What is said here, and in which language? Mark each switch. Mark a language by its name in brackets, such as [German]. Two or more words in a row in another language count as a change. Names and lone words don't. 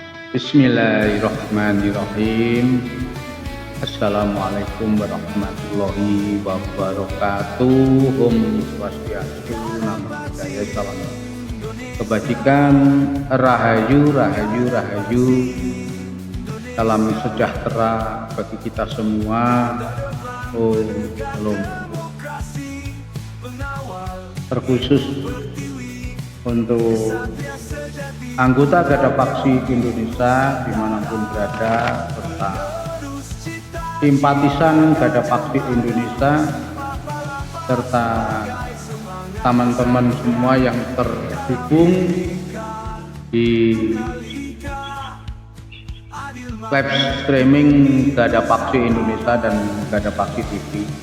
[Arabic] بسم الله الرحمن الرحيم. السلام عليكم ورحمة الله وبركاته. [Balinese] Om Swastiastu, [Pali] Namo Buddhaya, [Indonesian] salam kebajikan, rahayu, rahayu, rahayu, salam sejahtera bagi kita semua. Om Shalom. Terkhusus untuk anggota Garda Paksi Indonesia dimanapun berada, serta simpatisan Garda Paksi Indonesia, serta teman-teman semua yang terhubung di live streaming Garda Paksi Indonesia dan Garda Paksi TV.